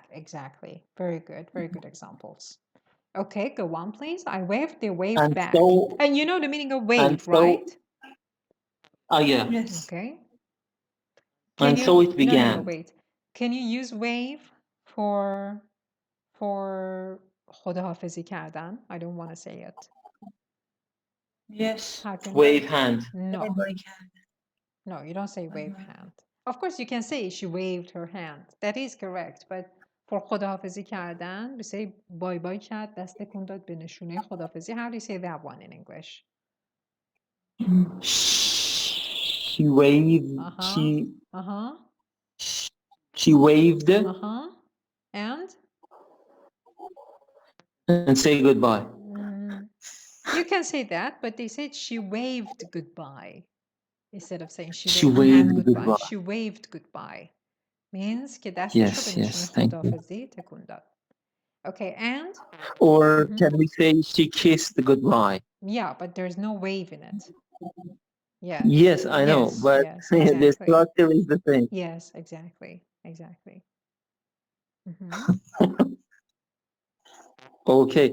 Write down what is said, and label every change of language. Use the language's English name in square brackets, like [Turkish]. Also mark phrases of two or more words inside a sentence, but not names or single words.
[English] Exactly. Very good. Very good examples. Okay, go on, please. I waved, they waved And back. so, And you know the meaning of and wave, so, right? oh yeah, Yes. Okay. Can and you, so it no, began. wait. Can you use wave for [Persian] خداحافظی کردن? [English] I don't want to say it. Yes. How can Wave hand. No. Everybody can. No, you don't say wave hand. Of course, you can say she waved her hand. That is correct. But for [Persian] خداحافظی کردن, [English] we say bye bye [Persian] کرد, دست تکون داد به نشونه خداحافظی. [English] How do you say that one in English? She waved. Uh-huh. She waved Uh-huh. and say goodbye. You can say that, but they said she waved goodbye instead of saying she She waved her hand waved goodbye. goodbye. She waved goodbye. Means [Persian] که دستش رو به [English] Yes, [Persian] نشونه [English] yes, thank you. [Persian] خداحافظی تکون داد. [English] Okay, and? Or can we say she kissed goodbye? Yeah, but there's no wave in it. Yes. Yes, I know, Yes, but yes, the exactly. structure is the same. Yes, exactly. Exactly. Okay.